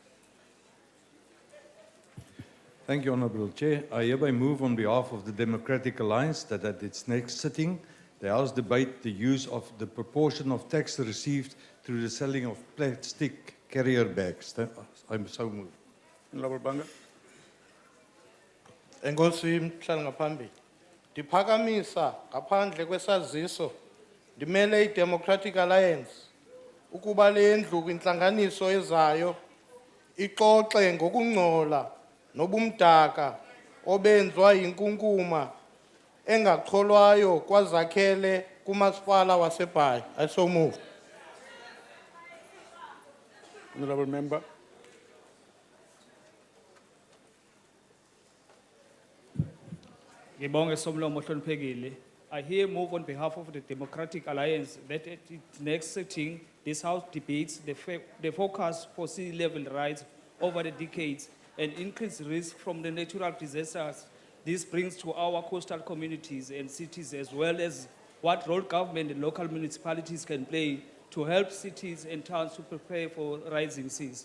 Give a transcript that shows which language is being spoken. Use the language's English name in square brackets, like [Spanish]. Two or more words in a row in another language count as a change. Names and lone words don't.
[English] Thank you, Honourable Chair. I hereby move on behalf of the Democratic Alliance that at its next sitting, the House debate the use of the proportion of tax received through the selling of plastic carrier bags. I'm so moved. Honorable Banga. [Xhosa] Enkosi mhlali ngaphambili. Ndiphakamisa ngaphandle kwesaziso ndimele iDemocratic Alliance ukuba le ndlu kwintlanganiso ezayo ixoxe ngokungcola nobumdaka obenzwa yinkunkuma engacholwayo kwazakhele kumasipala waseBhayi. [English] I so move. Honorable Member. [Zulu] Ngibonge Somlomo ohloniphekile. [English] I here move on behalf of the Democratic Alliance that at its next sitting, this House debates the focus for sea level rise over the decades and increased risk from the natural disasters this brings to our coastal communities and cities, as well as what role government and local municipalities can play to help cities and towns to prepare for rising seas.